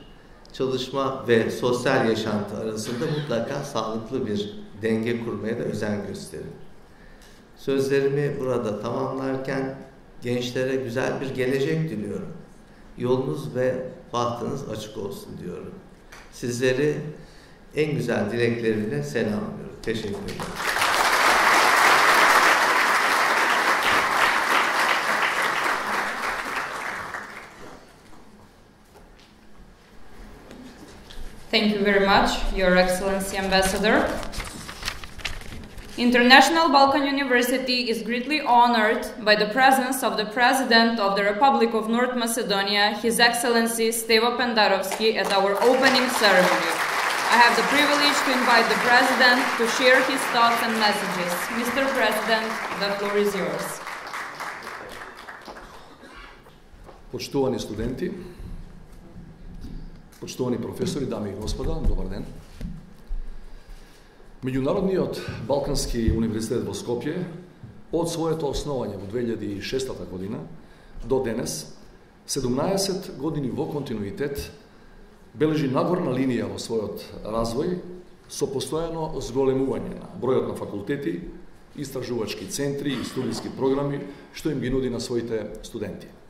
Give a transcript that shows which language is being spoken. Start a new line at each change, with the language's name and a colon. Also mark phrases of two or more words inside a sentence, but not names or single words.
Turkish: Çalışma ve sosyal yaşantı arasında mutlaka sağlıklı bir denge kurmaya da özen gösterin. Sözlerimi burada tamamlarken gençlere güzel bir gelecek diliyorum. Yolunuz ve bahtınız açık olsun diyorum. Sizleri en güzel dileklerimle selamlıyorum. Teşekkür ederim.
English: Thank you very much, Your Excellency Ambassador. International Balkan University is greatly honored by the presence of the President of the Republic of North Macedonia, His Excellency Stevo Pendarovski, at our opening ceremony. I have the privilege to invite the President to share his thoughts and messages. Mr. President, the floor is yours.
Serbian: Poštovani studenti, poštovani profesori, dame i gospoda,
Macedonian: добар ден. Međunarodниот Балкански универзитет во Скопје од своето основање во 2006 година до денес, 17 години во континуитет, бележи нагорна линија во својот развој со постојано зголемување на бројот на факултети, истражувачки центри и студиски програми што им ги нуди на своите студенти.